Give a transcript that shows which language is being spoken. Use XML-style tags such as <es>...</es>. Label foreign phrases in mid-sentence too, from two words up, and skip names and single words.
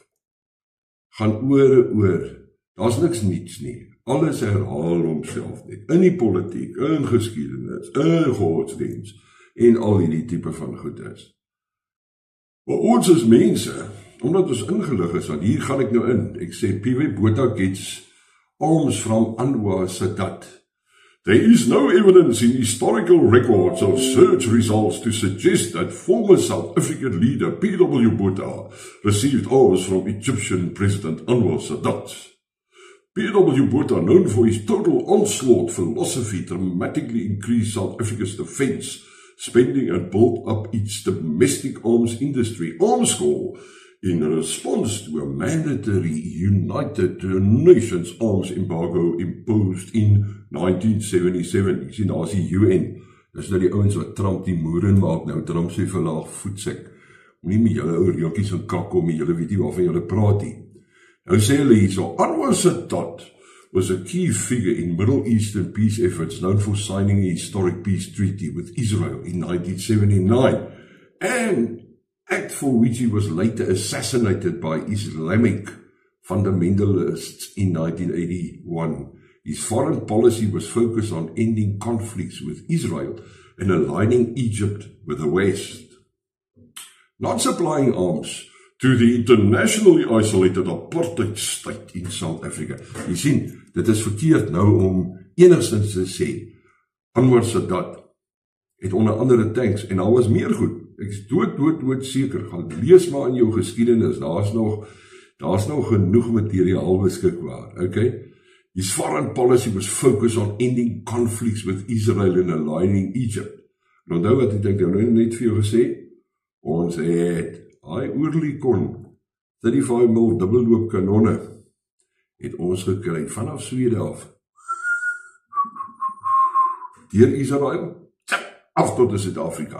<af>Gaan oor, daar's niks niets nie. Alles herhaal homself net, in die politiek, in geskiedenis, in godsdienst, en al hierdie tipe van goed is. Maar ons as mense, omdat ons ingelig is, want hier gaan ek nou in, ek sê</af> <en>PW Botha gets arms from Anwar Sadat. There is no evidence in historical records or search results to suggest that former South African leader P.W. Botha received arms from Egyptian President Anwar Sadat. P.W. Botha, known for his total onslaught philosophy, dramatically increased South Africa's defense spending and built up its domestic arms industry, Armscor, in response to a mandatory United Nations arms embargo imposed in 1977.</en> <af>Jy sien, daar is die UN. Dis nou die ouens wat Trump die moeren maak, nou Trump sê verlaag voetsek. Moenie met julle ou reeltjies en kak kom, julle weet nie waarvan julle praat nie. Nou sê hulle hierso,</af> <en>Anwar Sadat was a key figure in Middle Eastern peace efforts, known for signing a historic peace treaty with Israel in 1979, and act for which he was later assassinated by Islamic fundamentalists in 1981. His foreign policy was focused on ending conflicts with Israel and aligning Egypt with the West. Not supplying arms to the internationally isolated apartheid state in South Africa.</en> <af>Jy sien, dit is verkeerd nou om enigstens te sê, Anwar Sadat het onder andere tanks, en daar was meer goed. Ek is dood seker, gaan lees maar in jou geskiedenis, daar's nog genoeg materiaal beskikbaar, okay?</af> <en>His foreign policy was focused on ending conflicts with Israel and aligning Egypt.</en> <af>En onthou wat ek nou net vir jou gesê, ons het hy Oerlikon 35mm dubbelloop kanonne het ons gekry vanaf Swede af. Deur Israel, af tot in Suid-Afrika.</af>